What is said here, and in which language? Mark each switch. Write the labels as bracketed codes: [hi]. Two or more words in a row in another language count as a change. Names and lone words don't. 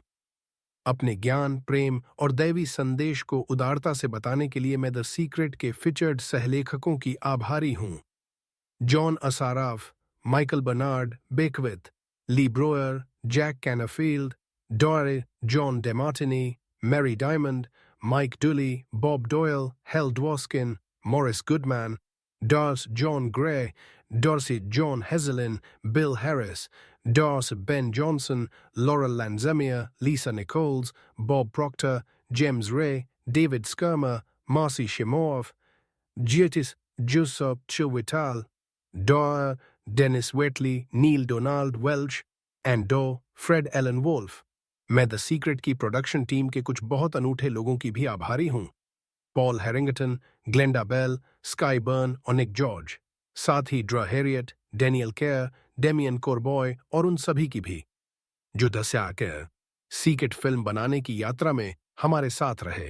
[hi] अपने ज्ञान, प्रेम और दैवी संदेश को उदारता से बताने के लिए मैं द सीक्रेट के फीचर्ड सहलेखकों की आभारी हूं। जॉन असाराफ, माइकल बर्नार्ड बेकविथ, ली ब्रोयर, जैक कैनाफील्ड, डॉरे जॉन डेमार्टिनी, मैरी डायमंड, Mike Dooley, Bob Doyle, Hal Dworkin, Morris Goodman, Dars John Gray, Dorsey John Heselin, Bill Harris, Dars Ben Johnson, Laurel Lanzemier, Lisa Nichols, Bob Proctor, James Ray, David Skirmer, Marcy Shimov, Giotis Joseph Chivital, Doyle, Dennis Waitley, Neil Donald Welch, and Fred Allen Wolf. मैं द सीक्रेट की प्रोडक्शन टीम के कुछ बहुत अनूठे लोगों की भी आभारी हूं। पॉल हैरिंगटन, ग्लेंडा बेल, स्काई बर्न और निक जॉर्ज, साथ ही ड्रा हैरियट, डेनियल केयर, डेमियन कोरबॉय और उन सभी की भी जो द सीक्रेट फिल्म बनाने की यात्रा में हमारे साथ रहे।